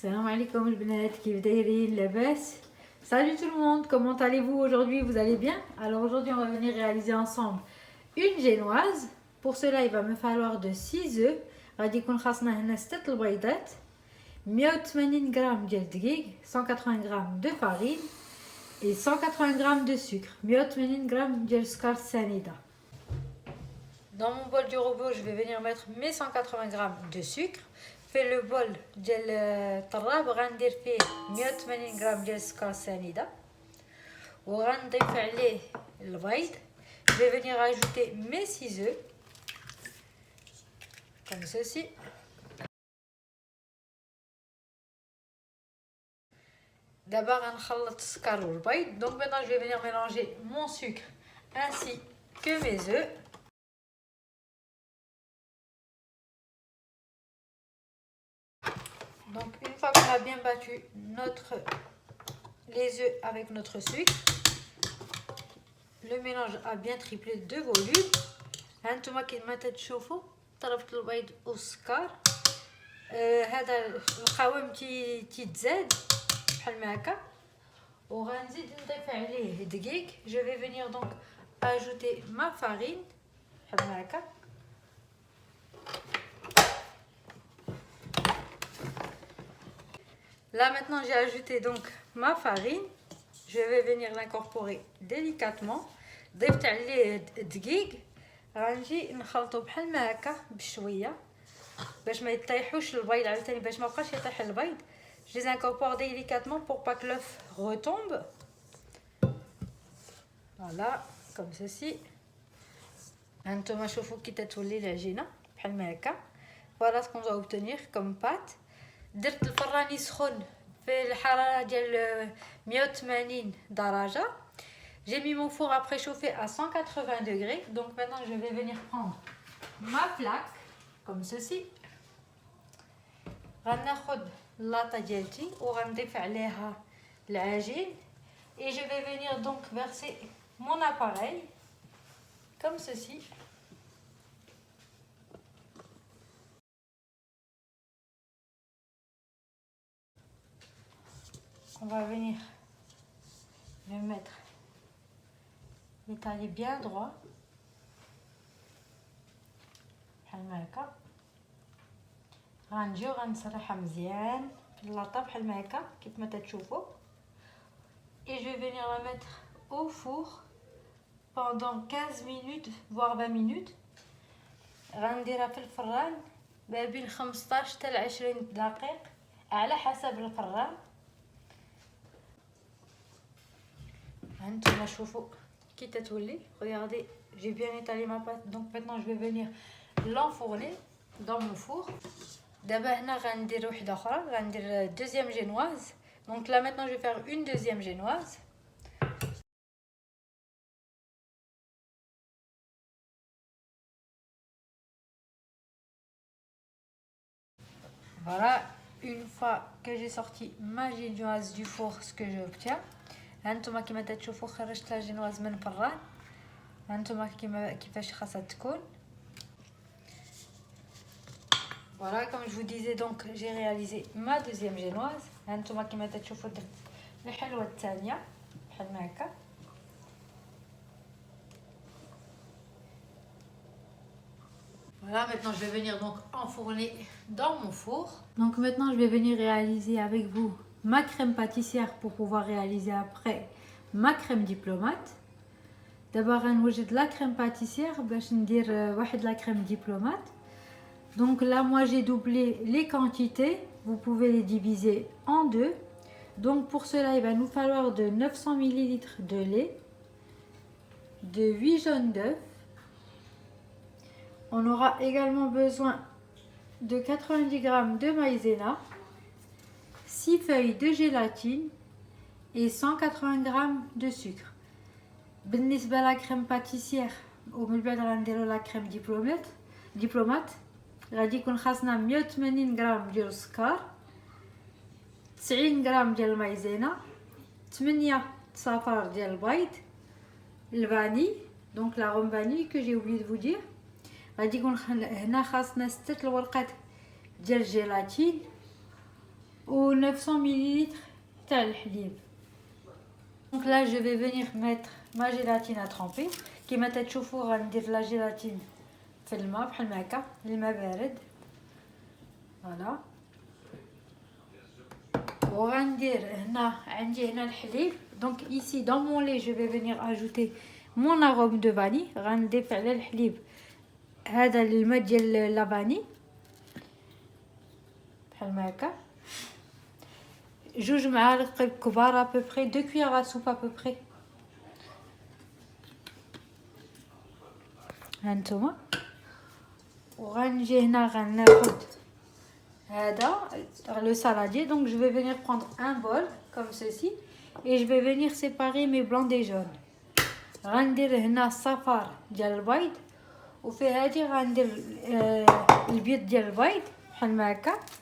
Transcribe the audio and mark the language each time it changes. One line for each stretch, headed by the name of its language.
Arabic: Salam alaikum البنات كيف دايرين لاباس.
French: Salut tout le monde, comment allez-vous aujourd'hui? Vous allez bien? Alors aujourd'hui on va venir réaliser ensemble une génoise. Pour cela il va me falloir de 6 œufs.
Arabic: غادي يكون خاصنا هنا 6 البيضات، 180 غرام ديال الدقيق، 180 غرام
French: de farine et
Arabic: 180 غرام
French: de sucre،
Arabic: 180 غرام ديال السكر السنيدة.
French: Dans mon bol du robot, je vais venir mettre mes 180 grammes de sucre.
Arabic: في le bol ديال الطراب غندير فيه 180 غرام ديال السكر السنيدة وغنضيف عليه البيض.
French: Je vais venir ajouter mes 6 œufs comme ceci. D'abord
Arabic: غنخلط السكر والبيض.
French: Donc maintenant je vais venir mélanger mon sucre ainsi que mes œufs. Donc une fois qu'on a bien battu les œufs avec notre sucre, le mélange a bien triplé de volume.
Arabic: هانتوما كيما تشوفوا طرفت البيض والسكر، هذا القوام تيتزاد بحال ما هكا وغنزيد نضيف عليه دقيق.
French: Je vais venir donc ajouter ma farine
Arabic: بحال ما هكا.
French: Là maintenant j'ai ajouté donc ma farine. Je vais venir l'incorporer délicatement.
Arabic: ضفت عليه الدقيق، غنجي نخلطو بحال ما هكا بشويه باش ما يطيحوش البيض عاوتاني، باش ما بقاش يطيح البيض.
French: Je les incorpore délicatement pour pas que l'œuf retombe. Voilà, comme ceci.
Arabic: هانتوما شوفوا كي تتولي العجينه بحال ما هكا.
French: Voilà ce qu'on doit obtenir comme pâte.
Arabic: درت الفران يسخن في الحراره ديال 180 درجه.
French: J'ai mis mon four à préchauffer à 180 degrés. Donc maintenant je vais venir prendre ma plaque comme ceci.
Arabic: غناخد اللاطه ديالتي وغنضيف عليها العجين
French: et je vais venir donc verser mon appareil comme ceci. On va venir le mettre, l'étaler bien droit
Arabic: بحال ما هكا. غنجيو غنسرحها مزيان في اللاطه بحال ما هكا كيف ما تتشوفوا
French: et je vais venir la mettre au four pendant 15 minutes voire 20 minutes.
Arabic: غنديرها في الفران ما بين 15 حتى ل 20 دقيقه على حسب الفران. هانتوما شوفوا كي تتولي.
French: Regardez, j'ai bien étalé ma pâte. Donc maintenant je vais venir l'enfourner dans mon four.
Arabic: دابا هنا غندير وحده اخرى، غندير
French: deuxième génoise. Donc là maintenant je vais faire une deuxième génoise. Voilà, une fois que j'ai sorti ma génoise du four, ce que j'obtiens.
Arabic: هانتوما كيما تشوفوا خرجت لا جينواز من الفران. هانتوما كيفاش خاصها تكون.
French: Voilà, comme je vous disais, donc j'ai réalisé ma deuxième génoise.
Arabic: هانتوما كيما تشوفوا درت الحلوه الثانيه بحال ما هكا.
French: Voilà, maintenant je vais venir donc enfourner dans mon four. Donc maintenant je vais venir réaliser avec vous ma crème pâtissière pour pouvoir réaliser après ma crème diplomate. D'abord
Arabic: غنوجد la crème pâtissière باش ندير واحد la crème diplomate.
French: Donc là moi j'ai doublé les quantités, vous pouvez les diviser en deux. Donc pour cela il va nous falloir de 900 ml de lait, de 8 jaunes d'œufs. On aura également besoin de 90 g de maïzena, 6 feuilles de gélatine et 180 g de sucre.
Arabic: بالنسبة la crème pâtissière ومن بعد غنديرو la crème diplomate غادي يكون خاصنا 180 غرام ديال السكر، 90 غرام ديال المايزينا، 8 صفار ديال البيض، الفاني دونك لا غوم فاني
French: que j'ai oublié de vous dire.
Arabic: غادي يكون هنا خاصنا 6 الورقات ديال الجيلاتين
French: ou 900 ml de lait. Donc là, je vais venir mettre ma gélatine à tremper.
Arabic: كيما تشوفوا غندير la gélatine في الماء بحال هكا، الماء بارد. فوالا. وغندير هنا عندي هنا الحليب.
French: Donc ici dans mon lait, je vais venir ajouter mon arôme de vanille.
Arabic: غنضيف على الحليب هذا الماء ديال لا فاني بحال هكا. جوج معالق كبار
French: à peu près 2 cuillères à soupe à peu près.
Arabic: هانتوما. وغنجي هنا غناخد هذا le saladier.
French: Donc je vais venir prendre un bol comme ceci et je vais venir séparer mes blancs des jaunes.
Arabic: غندير هنا الصفار ديال البيض وفي هذه غندير البيض ديال البيض بحال هكا.